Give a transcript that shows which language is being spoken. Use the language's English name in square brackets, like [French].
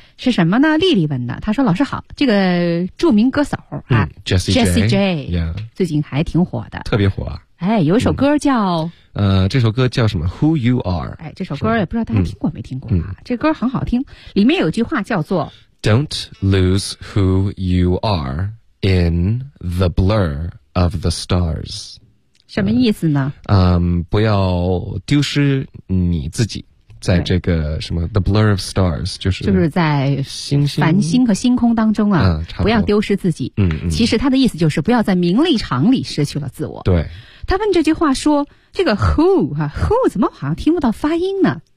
[Chinese] 是什么呢？丽丽问的，她说老师好，这个著名歌手啊、 [English] Jessie J、 [Chinese] yeah. 最近还挺火的。特别火啊。哎，有一首歌叫、这首歌叫什么 Who You Are。哎，这首歌也不知道大家听过没听过、这歌很好听，里面有句话叫做 [English] Don't lose who you are in the blur of the stars。 [Chinese] 什么意思呢？不要丢失你自己在这个什么 [English] the blur of stars， [Chinese] 就是在繁星和星空当中啊，不要丢失自己。其实他的意思就是不要在名利场里失去了自我。对，他问这句话说这个 who 怎么好像听不到发音呢？